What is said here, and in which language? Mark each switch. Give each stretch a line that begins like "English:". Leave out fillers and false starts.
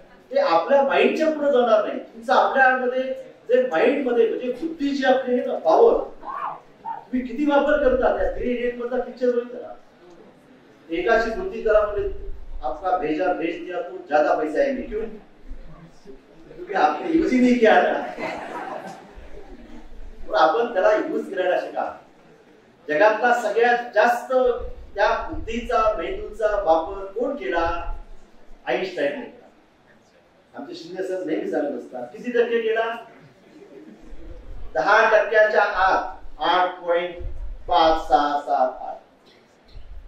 Marathi: ते आपल्या माइंडच्या पुढे जाणार नाही. तुमचं आपल्यामध्ये जे माइंड मध्ये म्हणजे बुद्धीची आपली पॉवर तुम्ही किती वापर करता. त्या 3 इडियट मधला पिक्चर बघितला, एकाची बुद्धी करा म्हणजे
Hindi: आपका भेजा भेज दिया तो ज्यादा पैसा आएंगे. क्यों? क्योंकि आपने यूज ही नहीं किया ना.
Marathi: आपण त्याला यूज करायला शिका. जगातला सगळ्यात जास्त त्या बुद्धीचा मेंदूचा वापर कोण केला? आईन्स्टाईनने केला. आमचे शिंदे सर नेहमी सांगत असतात, किती टक्के केला? 10% आत 8.5678.